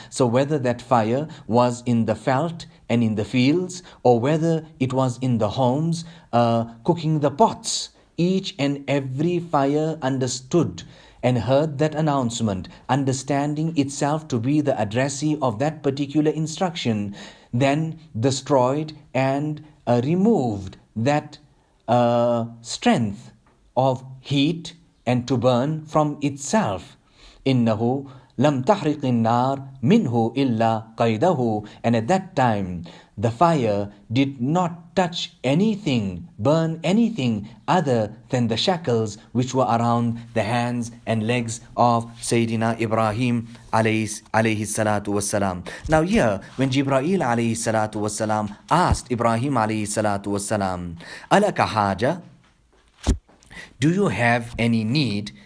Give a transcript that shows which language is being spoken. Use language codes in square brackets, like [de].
[en] So whether that fire was in the veld and in the fields, or whether it was in the homes cooking the pots, each and every fire understood and heard that announcement, understanding itself to be the addressee of that particular instruction, then destroyed and removed that strength of heat and to burn from itself. إِنَّهُ [ar] لم تحرق النار منه إلا قيده. [en] And at that time, the fire did not touch anything, burn anything other than the shackles which were around the hands and legs of Sayyidina Ibrahim alayhi salatu wassalam. Now here, when Jibreel alayhi salatu wassalam asked Ibrahim alayhi salatu wassalam, Alaka haja, do you have any need?